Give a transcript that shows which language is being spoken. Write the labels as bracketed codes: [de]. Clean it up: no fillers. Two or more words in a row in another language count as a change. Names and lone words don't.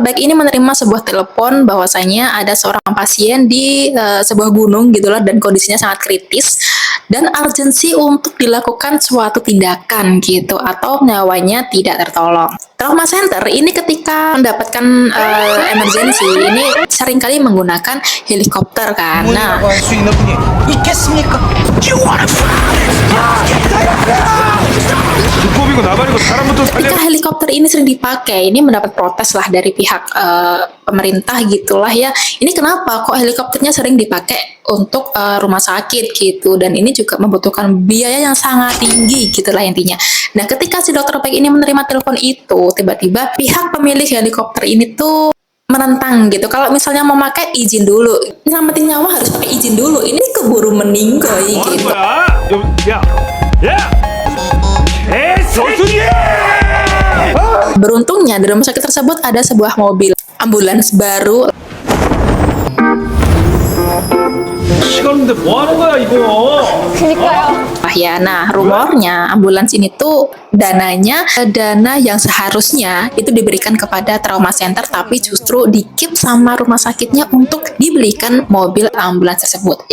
[id] Baek ini menerima sebuah telepon bahwasanya ada seorang pasien di sebuah gunung gitulah dan kondisinya sangat kritis dan urgensi untuk dilakukan suatu tindakan gitu atau nyawanya tidak tertolong. [en] Trauma center [id] ini ketika mendapatkan emergency ini seringkali menggunakan helikopter kan. Nah, [ko] 전문이라고 할 수 있는 분이 있겠습니까? 불법이고 나발이고 사람부터 살려. [id] ketika helikopter ini sering dipakai, ini mendapat protes lah dari pihak pemerintah gitulah ya. Ini kenapa kok helikopternya sering dipakai untuk rumah sakit gitu, dan ini juga membutuhkan biaya yang sangat tinggi gitulah intinya. Nah, ketika si Dr. Baek ini menerima telepon itu, tiba-tiba pihak pemilik helikopter ini tuh menentang gitu. Kalau misalnya mau pakai izin dulu, nyelamatin nyawa harus pakai izin dulu. Ini keburu meninggoy gitu. [ko] 야, 야, 개새끼! [id] Beruntungnya di rumah sakit tersebut ada sebuah mobil ambulans baru. [ko] 시간인데 뭐 하는 거야 이거? [id] Nah, rumornya ambulans ini tuh dananya dana yang seharusnya itu diberikan kepada [en] trauma center, [id] tapi justru di-keep sama rumah sakitnya untuk dibelikan mobil ambulans tersebut.